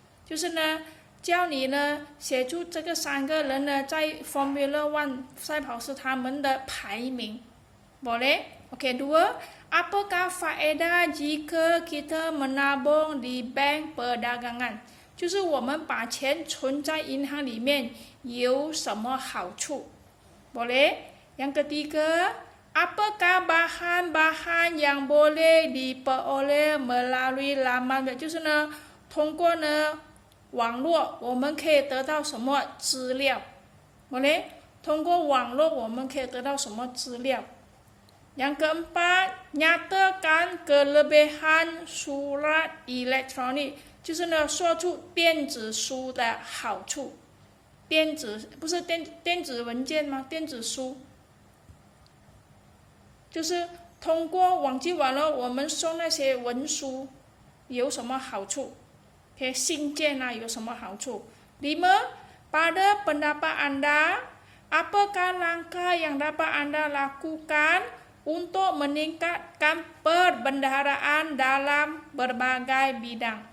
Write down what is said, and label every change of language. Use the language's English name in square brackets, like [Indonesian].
[Chinese] 就是呢，教你呢写出这个3个人呢在 Formula 1 赛跑时他们的排名。 [Malay] Boleh? Okey, 2. Apakah faedah jika kita menabung di bank perdagangan? [Chinese] 就是我们把钱存在银行里面有什么好处 [Malay] Boleh? Yang ketiga, apakah bahan-bahan yang boleh diperoleh melalui laman web? [Chinese] 就是呢，通过呢网络我们可以得到什么资料 [Malay] Boleh? [Chinese] 通过网络我们可以得到什么资料 [Malay] Yang keempat, nyatakan kelebihan surat elektronik. [Chinese] 就是呢，说出电子书的好处。电子不是电子文件吗？电子书就是通过网际网络我们送那些文书有什么好处？信件有什么好处？5. [Malay] Pada pendapat Anda, apakah langkah yang dapat Anda lakukan untuk meningkatkan perbendaharaan dalam berbagai bidang？